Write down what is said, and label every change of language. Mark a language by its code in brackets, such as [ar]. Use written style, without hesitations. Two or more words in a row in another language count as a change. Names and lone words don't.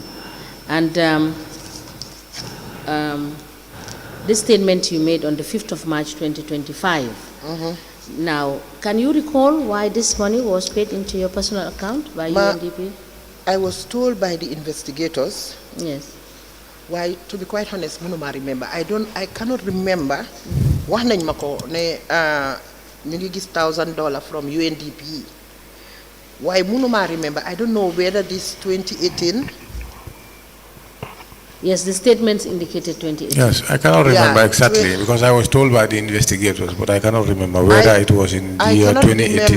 [en] And this statement you made on the 5th of March 2025. Now, can you recall why this money was paid into your personal account by UNDP? I was told by the investigators. Yes. Why, to be quite honest, I remember. I cannot remember. [wo] Wax nañ mako ne ñu ngi gis $1,000 from UNDP. Why munuma remember? [en] I don't know whether this 2018. Yes, the statements indicated 2018. Yes, I cannot remember exactly because I was told by the investigators, but I cannot remember whether it was in the year 2018.